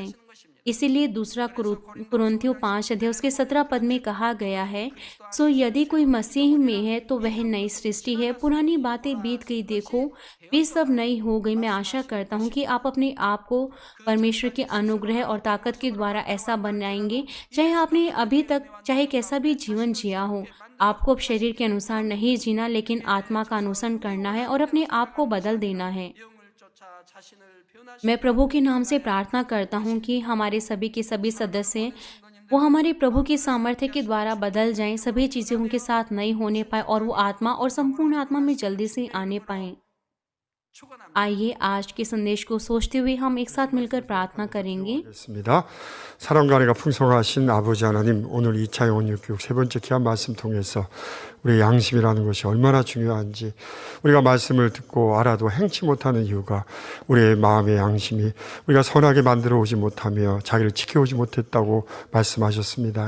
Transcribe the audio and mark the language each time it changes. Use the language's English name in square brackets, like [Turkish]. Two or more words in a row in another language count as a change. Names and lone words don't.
[Hindi] इसीलिए दूसरा कुरिन्थियों 5 अध्याय उसके 17 पद में कहा गया है, सो यदि कोई मसीह में है तो वह नई सृष्टि है, पुरानी बातें बीत गई, देखो वे सब नई हो गई। मैं आशा करता हूँ कि आप अपने आप को परमेश्वर के अनुग्रह और ताकत के द्वारा ऐसा बनाएंगे, चाहे आपने अभी तक चाहे कैसा भी जीवन जिया हो। आपको अब शरीर के अनुसार नहीं जीना लेकिन आत्मा का अनुसरण करना है और अपने आप को बदल देना है। [Korean] 영을 쫓아 자신을 변화시키는 [Hindi] मैं प्रभु के नाम से प्रार्थना करता हूँ कि हमारे सभी के सभी सदस्य वो हमारे प्रभु की सामर्थ्य के द्वारा बदल जाएं, सभी चीज़ें उनके साथ नई होने पाए और वो आत्मा और संपूर्ण आत्मा में जल्दी से आने पाएं। [Korean] 축원합니다. [Hindi] आइए आज के संदेश को सोचते हुए हम एक साथ मिलकर प्रार्थना करेंगे। [Korean] 하겠습니다. 사랑과 은혜가 풍성하신 아버지 하나님, 오늘 2차 영혼육교육 세 번째 귀한 말씀 통해서 우리의 양심이라는 것이 얼마나 중요한지, 우리가 말씀을 듣고 알아도 행치 못하는 이유가 우리의 마음의 양심이 우리가 선하게 만들어 오지 못하며 자기를 지켜오지 못했다고 말씀하셨습니다.